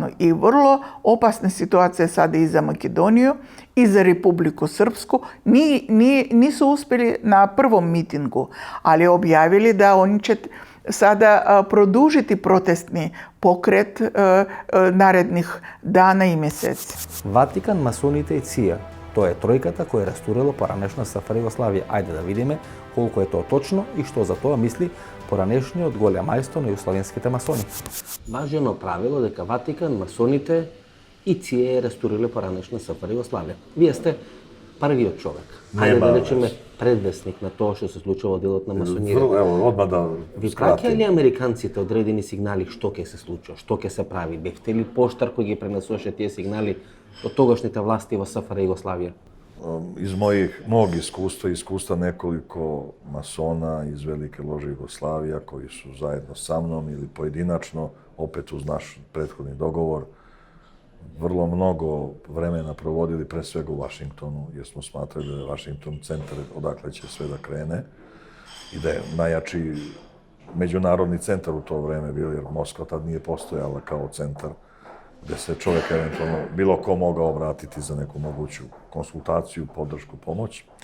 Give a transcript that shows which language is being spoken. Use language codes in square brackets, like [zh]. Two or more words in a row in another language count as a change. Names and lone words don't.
[sr] I vrlo opasna situacija sada i za Makedoniju i za Republiku Srpsku. Nisu uspjeli na prvom mitingu, ali objavili da oni će sada produžiti protestni pokret narednih dana i mjeseci. [mk] Ватикан, масоните и ЦИА. Тоа е тројката која е растурила поранешна СФР Југославија. Ајде да видиме колку е тоа точно и што за тоа мисли поранешниот голем мајстор на југославенските масони. Важно правило дека Ватикан, масоните и ЦИА е растуриле поранешна СФР Југославија. Вие сте првиот човек. Ајде да речеме предвесник на тоа што се случува во делот на масонирање. [sr] Evo, odmah da [mk] Ви праќаја ли американците одредени сигнали што ќе се случува, што ќе се прави? Бевте ли поштар кој ги пренесуваше тие сигнали од тогашните власти во СФР Југославија? [sr] Iz mog iskustva, iskustva nekoliko masona iz Velike lože Jugoslavija koji su zajedno sa mnom ili pojedinačno, opet uz naš prethodni dogovor, vrlo mnogo vremena provodili pre svega u Vašingtonu, jer smo smatrali da je Vašington centar odakle će sve da krene i da je najjači međunarodni centar u to vreme bio, jer Moskva tad nije postojala kao centar gde se čovjek eventualno bilo ko mogao obratiti za neku moguću konsultaciju, podršku, pomoć.